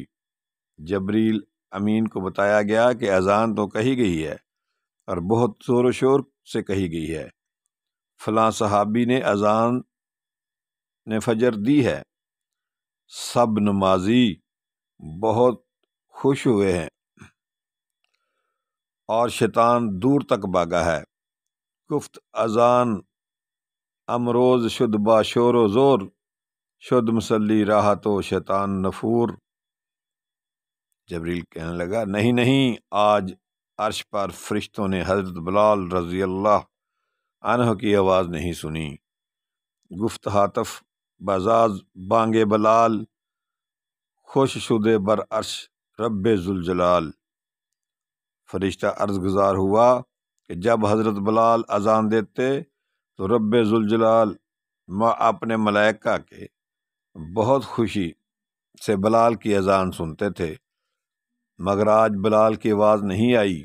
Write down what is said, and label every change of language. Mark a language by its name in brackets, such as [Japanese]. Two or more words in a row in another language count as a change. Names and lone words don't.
[Urdu] جبریل امین کو بتایا گیا کہ اذان تو کہی گئی ہے اور بہت زور و شور سے کہی گئی ہے، فلاں صحابی نے اذان نے فجر دی ہے، سب نمازی بہت خوش ہوئے ہیں اور شیطان دور تک بھاگا ہے۔ [Persian] گفت اذان امروز شد با شور و زور، شد مسلی راہ تو شیطان نفور۔ [Urdu] جبریل کہنے لگا، نہیں، آج عرش پر فرشتوں نے حضرت بلال رضی اللہ عنہ کی آواز نہیں سنی۔ [Persian] گفت ہاتف بازاز بانگ بلال، خوش شدے بر عرش رب ذوالجلال۔ [Urdu] فرشتہ عرض گزار ہوا کہ جب حضرت بلال اذان دیتے تو رب ذوالجلال اپنے ملائکہ کے بہت خوشی سے بلال کی اذان سنتے تھے، مگر آج بلال کی آواز نہیں آئی۔